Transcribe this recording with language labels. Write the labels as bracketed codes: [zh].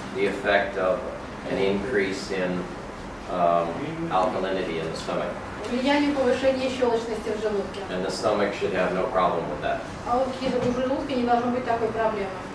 [en] the effect of an increase in alkalinity in the stomach. [ru] влиянию повышения щелочности в желудке. [en] And the stomach should have no problem with that. [ru] А вот у желудка не должно быть такой проблемы.